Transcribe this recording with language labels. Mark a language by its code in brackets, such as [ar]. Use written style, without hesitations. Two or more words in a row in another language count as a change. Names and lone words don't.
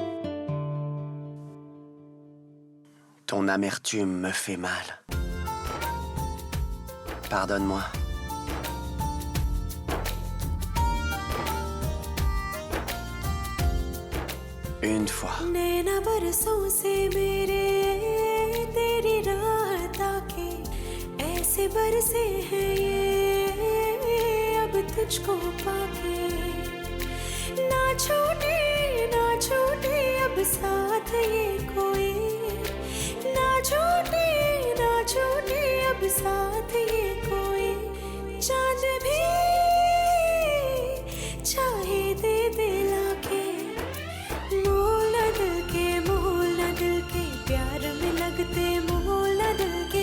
[fr] Ton amertume me fait mal. Pardonne-moi. Une fois. [hi] नैना बरसों से मेरे तेरी राह ताके ऐसे बरसे हैं ये अब तुझको पाके ना छूटे अब साथ ये कोई ना छूटे अब साथ ये कोई चांद भी चाहे दे दिला के मोल न दिल के प्यार में लगते मोल न दिल के